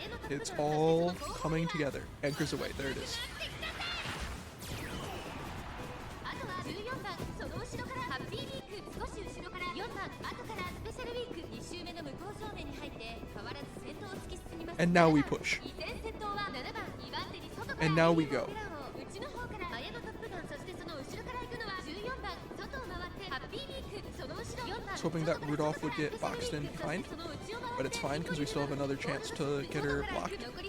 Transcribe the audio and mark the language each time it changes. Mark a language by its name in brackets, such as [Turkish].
[English] It's all coming together. Anchors away. There it is. [Japanese] あとは14番その後ろからハッピービーク少し後ろから4番後からスペシャルウィーク2周目の向こう正面に入って変わらず先頭を突き進みます。 [English] And now we push. [Japanese] 依然先頭は7番2番手に外から [English] And now we go. [Japanese] 内の方からマヤのトップガンそしてその後ろから行くのは14番外を回ってハッピービークその後ろ4番 [English] I was hoping that Rudolph would get boxed in behind, but it's fine because we still have another chance to get her blocked.